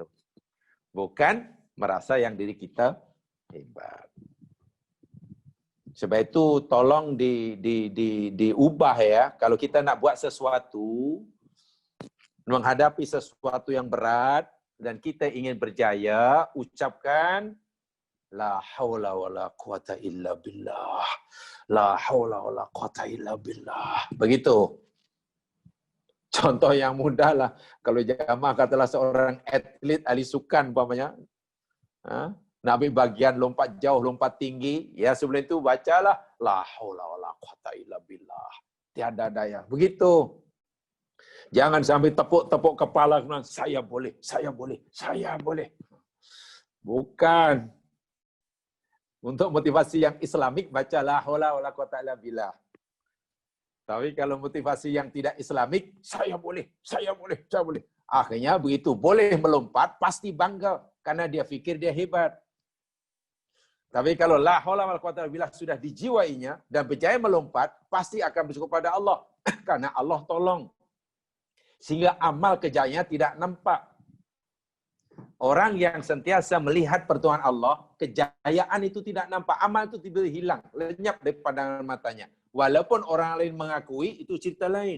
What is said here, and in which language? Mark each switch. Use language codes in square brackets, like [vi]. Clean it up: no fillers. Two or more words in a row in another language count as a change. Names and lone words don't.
[ms] Bukan merasa yang diri kita hebat. Sebab itu tolong diubah ya. Kalau kita nak buat sesuatu, menghadapi sesuatu yang berat, dan kita ingin berjaya, ucapkan [ar] لا حول ولا قوة إلا بالله. لا حول ولا قوة إلا بالله. [ms] Begitu. Contoh yang mudah lah. Kalau jamaah katalah seorang atlet ahli sukan umpamanya, nak ambil bagian lompat jauh, lompat tinggi, ya sebelum itu bacalah [ar] لا حول ولا قوة إلا بالله. [ms] Tiada daya. Begitu. Jangan sampai tepuk-tepuk kepala, saya boleh, saya boleh, saya boleh. Bukan. Untuk motivasi yang Islamik, baca [ar] لا حول ولا قوة إلا بالله. [ms] Tapi kalau motivasi yang tidak Islamik, saya boleh, saya boleh, saya boleh. Akhirnya begitu, boleh melompat, pasti bangga. Karena dia fikir dia hebat. Tapi kalau [ar] لا حول ولا قوة إلا بالله [ms] sudah dijiwainya, dan berjaya melompat, pasti akan bersyukur pada Allah. Karena Allah tolong. Sehingga amal kejayaan tidak nampak. Orang yang sentiasa melihat pertolongan Allah, kejayaan itu tidak nampak. Amal itu tiba-tiba hilang, lenyap dari pandangan matanya. Walaupun orang lain mengakui, itu cerita lain.